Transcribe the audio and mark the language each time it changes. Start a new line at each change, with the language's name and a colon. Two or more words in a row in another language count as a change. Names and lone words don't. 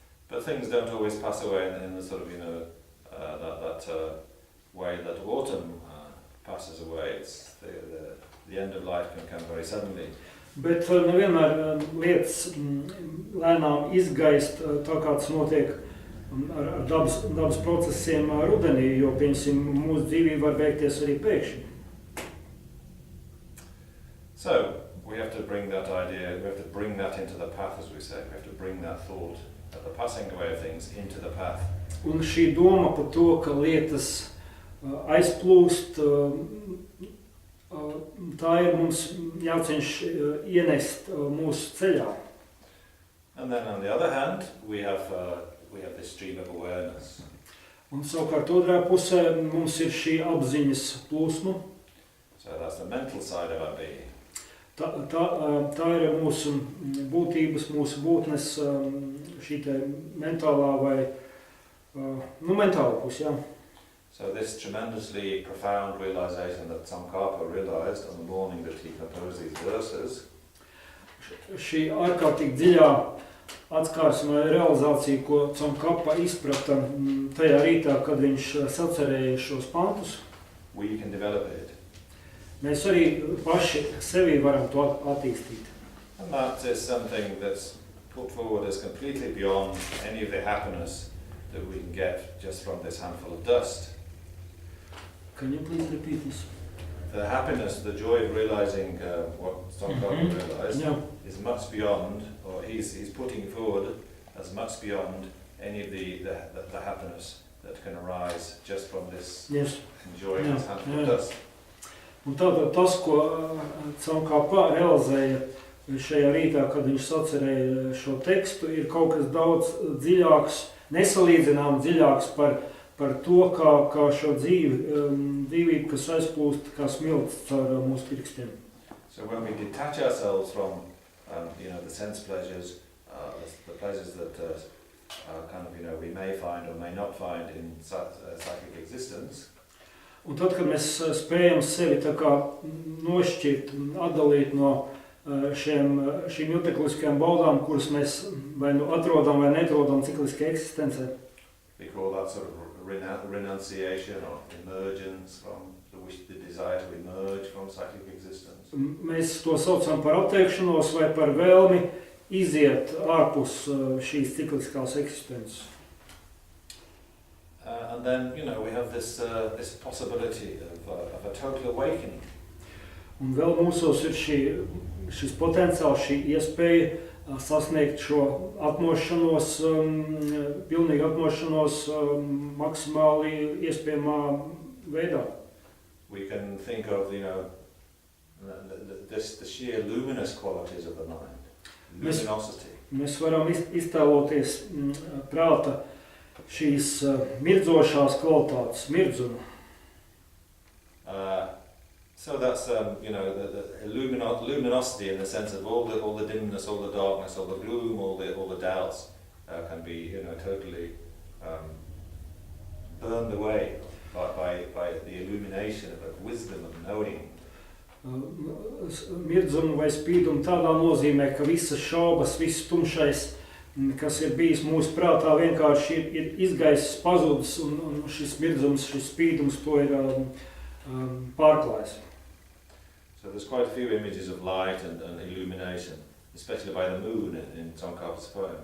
English: But things don't always pass away in the sort of, that way that autumn passes away. It's the end of life can come very suddenly.
Latvian: Bet nevienmēr lietas lēnām izgaist, tā kā tas notiek ar dabas procesiem rudenī, jo, piemēram, mūsu dzīvība var beigties arī pēkšņi.
English: So, we have to bring that idea, we have to bring that into the path, as we say. We have to bring that thought, that the passing away of things, into the path.
Latvian: Un šī doma par to, ka lietas aizplūst, tā ir mums jācenš ienest mūsu ceļā.
English: And then on the other hand, we have this stream of awareness.
Latvian: Un savukārt otrā pusē mums ir šī apziņas plūsma.
English: So that's the mental side of our being.
Latvian: Tā ir mūsu būtības, mūsu būtnes, šī te mentālā vai, mentāla puse, jā.
English: So this tremendously profound realization that Tsongkhapa realized on the morning that he composed these verses.
Latvian: Šī ārkārtīgi dziļā atskārsme vai realizācija, ko Tsongkhapa izprata tajā rītā, kad viņš sacerēja šos pantus.
English: We can develop it.
Latvian: Mēs arī paši sevī varam to attīstīt.
English: And that is something that's put forward as completely beyond any of the happiness that we can get just from this handful of dust. Can you please repeat this? The happiness, the joy of realizing what Tsongkhapa realized is much beyond, or he's putting forward as much beyond any of the happiness that can arise just from this enjoying this handful of dust.
Latvian: Un tātad tas, ko Tsongkhapa realizēja šajā rītā, kad viņš sacerēja šo tekstu, ir kaut kas daudz dziļāks, nesalīdzinām dziļāks par to, kā šo dzīvību, kas aizplūst kā smilts caur mūsu pirkstiem.
English: So when we detach ourselves from the sense pleasures, the pleasures that we may find or may not find in psychic existence.
Latvian: Un tad, kad mēs spējam sevi tā kā nošķirt un atdalīt no šīm jutekliskajām baudām, kuras mēs vai nu atrodam vai netrodam cikliskajā eksistencē.
English: We call that sort of renunciation or emergence from the desire to emerge from psychic existence.
Latvian: Mēs to saucam par atteikšanos vai par vēlmi iziet ārpus šīs cikliskās eksistences.
English: And then, we have this possibility of a total awakening.
Latvian: Un vēl mūsos ir šis potenciāls, šī iespēja sasniegt šo atmošanos, pilnīgu atmošanos maksimāli iespējamā veidā.
English: We can think of, the sheer luminous qualities of the mind, luminosity.
Latvian: Mēs varam iztēloties prāta šīs mirdzošās kvalitātes, mirdzumu.
English: So that's the luminosity in the sense of all the dimness, all the darkness, all the gloom, all the doubts can be totally burned away by the illumination of wisdom of knowing.
Latvian: Mirdzumu vai spīdumu tādā nozīmē, ka visas šaubas, viss tumšais, kas ir bijis mūsu prātā, vienkārši ir izgaisis, pazudis, un šis mirdzums, šis spīdums to ir pārklājis.
English: So there's quite a few images of light and illumination, especially by the moon in Tsongkhapa's poem.